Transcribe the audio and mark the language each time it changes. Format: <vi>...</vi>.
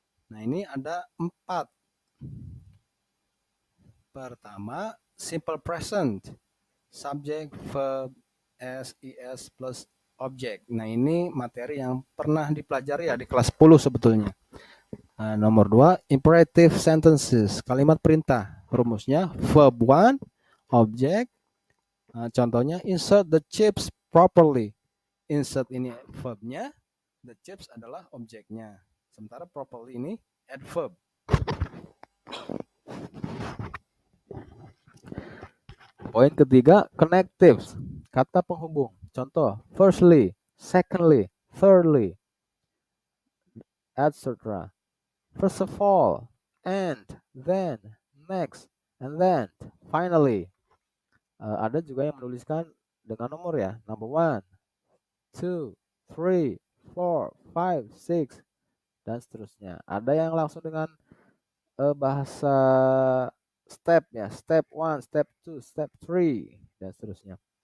<id>Nah, ini ada 4. Pertama, simple present. Subject, verb, SIS plus object. Nah, ini materi yang pernah dipelajari ya di kelas 10 sebetulnya. Nah, nomor 2, imperative sentences. Kalimat perintah. Rumusnya verb 1, object. Nah, contohnya</id> <en>insert the chips properly.</en> <id>Insert ini verbnya, the chips adalah objeknya. Sementara properly ini adverb. Poin ketiga, connectives, kata penghubung. Contoh,</id> <en>firstly, secondly, thirdly, etc. First of all, and, then, next, and then, finally.</en> <id>Ada juga yang menuliskan dengan nomor ya,</id> <en>number 1, 2, 3, 4, 5, 6,</en> <id>dan seterusnya. Ada yang langsung dengan bahasa step ya, step 1, step 2, step 3, dan seterusnya.</id>